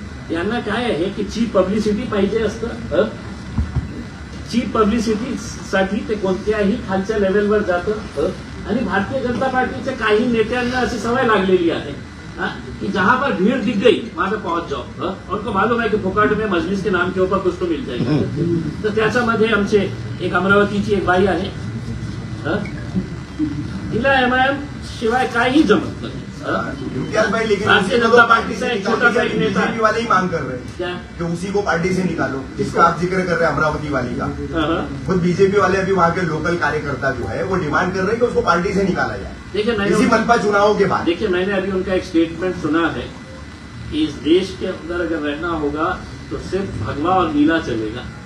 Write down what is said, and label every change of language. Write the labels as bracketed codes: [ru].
[mr] त्यांना काय आहे की चीप पब्लिसिटी पाहिजे असतं. चीप पब्लिसिटी साठी ते कोणत्याही खालच्या लेवलवर जातं. आणि भारतीय जनता पार्टीच्या काही नेत्यांना अशी सवय लागलेली आहे कि [hi] जहां पर भीड़ दिख गई वहां पे पहुंच जाओ. उनको मालूम है कि फुकट में मजलिस के नाम के ऊपर कुछ तो मिल जाएगा. [mr] तर त्याच्यामध्ये आमचे एक अमरावतीची एक बाई आहे, तिला एमआयएम शिवाय काही जमत नाही. [hi] इम्तियाज भाई, लेकिन भारतीय जनता पार्टी से एक छोटा सा एक नेता बीजेपी वाले ही मांग कर रहे हैं क्या कि उसी को पार्टी से निकालो, जिसका आप जिक्र कर रहे हैं अमरावती वाली का. खुद बीजेपी वाले अभी वहाँ के लोकल कार्यकर्ता जो है वो डिमांड कर रहे हैं कि उसको पार्टी से निकाला जाए. देखिए, इसी मनपा चुनावों के बाद देखिए मैंने अभी उनका एक स्टेटमेंट सुना है कि इस देश के अंदर अगर रहना होगा तो सिर्फ भगवा और नीला चलेगा.